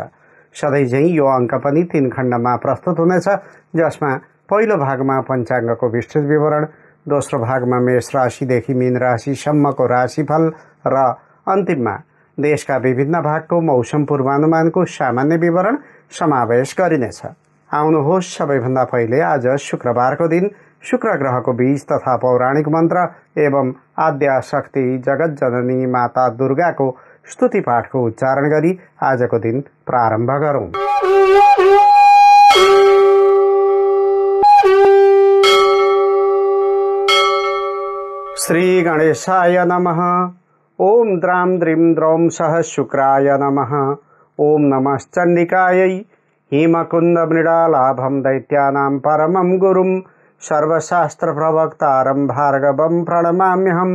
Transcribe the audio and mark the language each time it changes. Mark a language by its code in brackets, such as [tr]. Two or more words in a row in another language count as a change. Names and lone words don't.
[ne] सधैँझै यो अङ्क पनि 3 खण्डमा प्रस्तुत हुनेछ, जसमा पहिलो भागमा पञ्चाङ्गको विस्तृत विवरण, दोस्रो भागमा मेष राशिदेखि मीन राशिसम्मको राशिफल र अन्तिममा देशका विभिन्न भागको मौसम पूर्वानुमानको सामान्य विवरण समावेश गरिनेछ। आउनुहोस्, सबैभन्दा पहिले आज शुक्रबारको दिन शुक्र ग्रहको बीज तथा पौराणिक मन्त्र एवं आद्या शक्ति जगत जननी माता दुर्गाको स्तुति पाठको उच्चारण गरी आजको दिन प्रारम्भ गरौँ। [sa] श्री गणेशाय नमः। ओम द्रां द्रीं द्रौं सह शुक्राय नमः। ओम नमश्चण्डिकायै हेमकुंद मृडालाभं दैत्यानां परमं गुरुं सर्वशास्त्र प्रवक्तारं भार्गवं प्रणमाम्यहं।